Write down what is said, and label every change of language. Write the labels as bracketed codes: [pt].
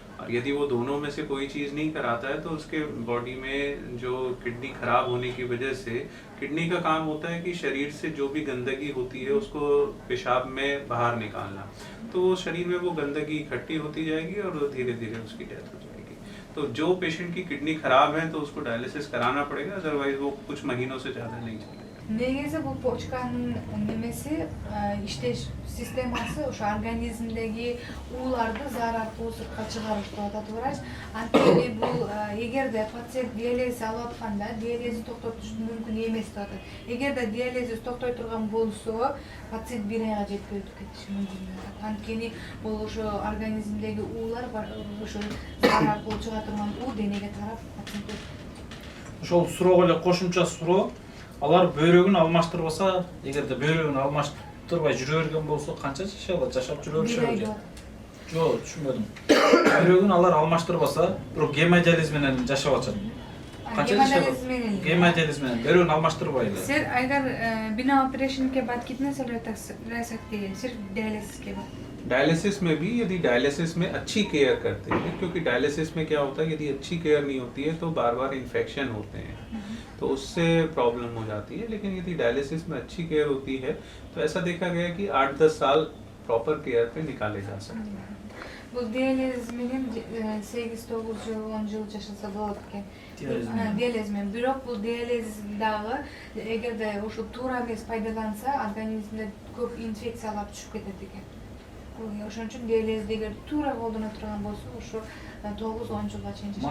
[hi] और यदि वो दोनों में से कोई चीज़ नहीं कराता है तो उसके बॉडी में जो किडनी खराब होने की वजह से, किडनी का काम होता है कि शरीर से जो भी गंदगी होती है उसको पेशाब में बाहर निकालना, तो शरीर में वो गंदगी इकट्ठी होती जाएगी और धीरे धीरे उसकी डेथ हो जाएगी। तो जो पेशेंट की किडनी खराब है तो उसको डायलिसिस कराना पड़ेगा, अदरवाइज वो कुछ महीनों से ज़्यादा नहीं चलेगा। [ky] Негизи бул почканын немеси иштеш системасы ошо организмдеги ууларды заар аркылуу сыртка чыгарыш деп атат врач. Анткени бул эгерде пациент диализ алып атканда диализди токтотуш мүмкүн эмес деп атат. Эгерде диализди токтой турган болсо пациент 1 айга жетпей өтүп кетиши мүмкүн деп атат. Анткени бул ошо организмдеги уулар ошо заар аркылуу чыга турган уу денеге тарап пациент Ошол суроого эле кошумча суроо, алар бөйрөгүн алмаштырбаса, эгерде бөйрөгүн алмаштырбай жүрө берген болсо канча жашай алат, жашап жүрө беришеби? Жок, түшүнбөдүм. Бөйрөгүн алар алмаштырбаса, бирок гемодиализ менен жашап атышат. Канча жашай? Гемодиализ менен бөйрөгүн алмаштырбай эле. [hi] Сир अगर बिना ऑपरेशन के बाद कितने साल तक रह सकते हैं सिर्फ डायलिसिस के बाद? डायलिसिस में भी यदि डायलिसिस में अच्छी केयर करते हैं, क्योंकि डायलिसिस में क्या होता है यदि अच्छी केयर नहीं होती है तो बार बार इन्फेक्शन होते हैं, तो उससे प्रॉब्लम हो जाती है। लेकिन यदि डायलिसिस में अच्छी केयर होती है तो ऐसा देखा गया है कि 8-10 साल प्रॉपर केयर पे निकाले जा सकते हैं। [ky] Bu diyaliz menен 8-9 жыл 10 жыл жашаса болот экен. Диализ менен бирок бул диализ дагы эгерде ошо туура эмес пайдаланса организмде көп инфекциялар түшүп кетет экен. Ошон үчүн диализди эгер туура колдоно турган болсо ошо 9-10 жылга чейин жашап.